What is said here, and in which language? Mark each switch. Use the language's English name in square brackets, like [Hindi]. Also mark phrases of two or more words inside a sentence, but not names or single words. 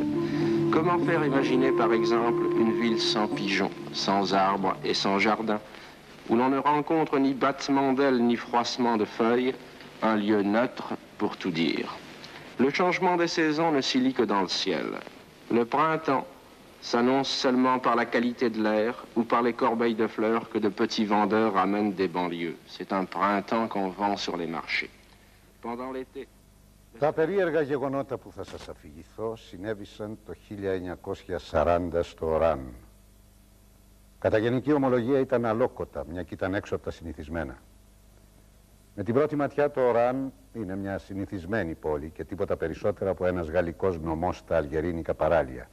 [French] Comment faire imaginer, par exemple, une ville sans pigeons, sans arbres et sans jardin, où l'on ne rencontre ni battement d'ailes ni froissement de feuilles, un lieu neutre pour tout dire. Le changement des saisons ne s'y lit que dans le ciel. Le printemps s'annonce seulement par la qualité de l'air ou par les corbeilles de fleurs que de petits vendeurs ramènent des banlieues. C'est un printemps qu'on vend sur les marchés. Pendant l'été... [Greek] Τα περίεργα γεγονότα που θα σας αφηγηθώ συνέβησαν το 1940 στο Οράν. Κατά γενική ομολογία ήταν αλόκοτα, μια και ήταν έξω από τα συνηθισμένα. Με την πρώτη ματιά το Οράν είναι μια συνηθισμένη πόλη και τίποτα περισσότερα από ένας γαλλικός νομός στα αλγερίνικα παράλια.